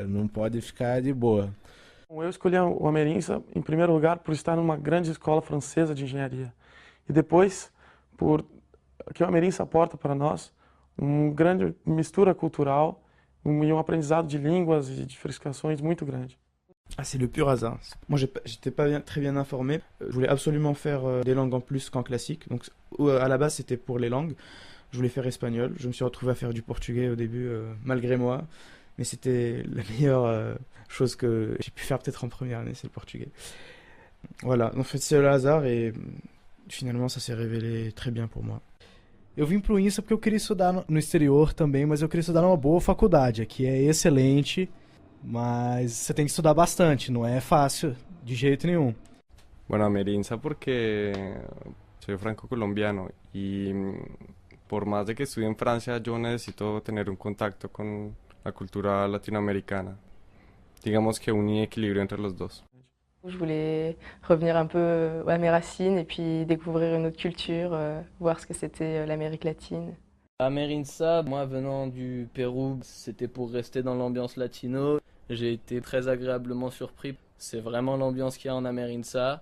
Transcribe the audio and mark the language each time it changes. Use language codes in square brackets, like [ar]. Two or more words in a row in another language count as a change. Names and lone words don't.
[pt] Não pode ficar de boa. Eu escolhi o Amérinça, em primeiro lugar, por estar numa grande escola francesa de engenharia. E depois, por que o Amérinça aporta para nós uma grande mistura cultural e um aprendizado de línguas e diversificações muito grande. [fr] Ah, c'est le pur hasard. Moi, j'étais pas très bien informé. Je voulais absolument faire des langues en plus qu'en classique. Donc, à la base, c'était pour les langues. Je voulais faire espagnol. Je me suis retrouvé à faire du portugais au début, malgré moi. Mais c'était la meilleure chose que j'ai pu faire peut-être en première année, c'est le portugais. Voilà, en fait, c'est le hasard et finalement, ça s'est révélé très bien pour moi. [pt] Eu vim pro INSA porque eu queria estudar no exterior também, mas eu queria estudar numa boa faculdade. Aqui é excelente. Mas você tem que estudar bastante, não é fácil de jeito nenhum. [es] Bueno, Amérinsa porque soy franco-colombiano y por más de que estudie en Francia, yo necesito tener un contacto con la cultura latinoamericana. Digamos que un equilibrio entre los dos. [fr] Je voulais revenir un peu à mes racines et puis découvrir une autre culture, voir ce que c'était l'Amérique latine. Amérinsa, moi venant du Pérou, c'était pour rester dans l'ambiance latino. J'ai été très agréablement surpris. C'est vraiment l'ambiance qu'il y a en Amérinsa.